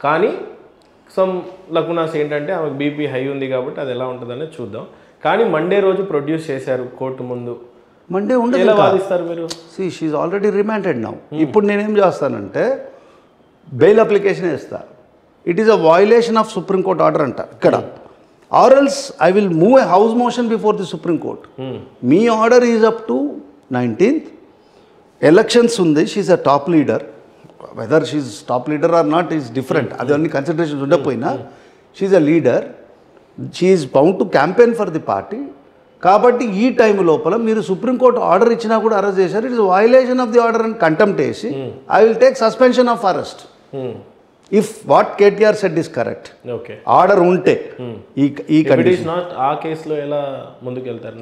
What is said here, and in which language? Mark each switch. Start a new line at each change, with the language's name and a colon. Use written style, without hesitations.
Telugu: కానీ
English: some lacunas
Telugu: ఏంటంటే ఆమెకు బీపీ హై ఉంది కాబట్టి అది ఎలా ఉంటుందనే చూద్దాం. కానీ మండే రోజు ప్రొడ్యూస్ చేశారు కోర్టు ముందు. మండే ఉండదు, ఎలా వాదిస్తారు మీరు?
English: She is already remanded now.
Telugu: ఇప్పుడు నేనేం చేస్తానంటే బెయిల్ అప్లికేషన్ వేస్తా.
English: it is a violation of Supreme Court order
Telugu: అంట ఇక్కడ.
English: Or else I will move a house motion before the Supreme Court.
Telugu: Me
English: order is up to 19th. Elections
Telugu: undi.
English: She is a top leader. Whether she is top leader or not is different.
Telugu: Adi onni
English: considerations
Telugu: undapoyina.
English: She is a leader. She is bound to campaign for the party.
Telugu: కాబట్టి ఈ time లోపల మీరు supreme court order ఇచ్చినా కూడా arrest చేశారు.
English: it is violation of the order and contempt
Telugu: వేసి
English: I will take suspension of arrest. If what KTR said is correct, order
Telugu: ఉంటే ఈ
English: Condition.
Telugu: ఆ కేసులో ఎలా ముందుకెళ్తారు?